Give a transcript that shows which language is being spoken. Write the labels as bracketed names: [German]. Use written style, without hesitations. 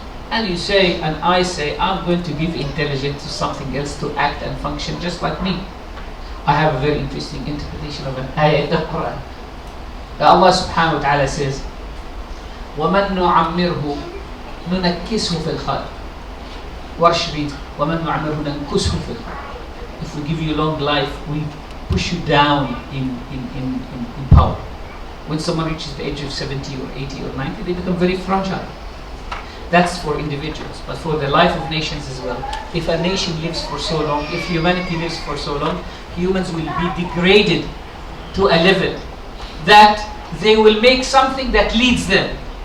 [English] And you say, and I say, I'm going to give intelligence to something else to act and function just like me. I have a very interesting interpretation of an ayah in the Quran. Allah subhanahu wa ta'ala says, [Arabic] وَمَنْ نُعَمِّرْهُ نُنَكِّسْهُ فِي الْخَلْقِ. [English] Warsh reads, [Arabic] وَمَنْ نُعَمِّرْهُ نَنْكُسْهُ فِي الْخَلْقِ. [English] If we give you a long life, we push you down in power. When someone reaches the age of 70 or 80 or 90, they become very fragile. That's for individuals, but for the life of nations as well. If a nation lives for so long, if humanity lives for so long, humans will be degraded to a level that they will make something that leads them.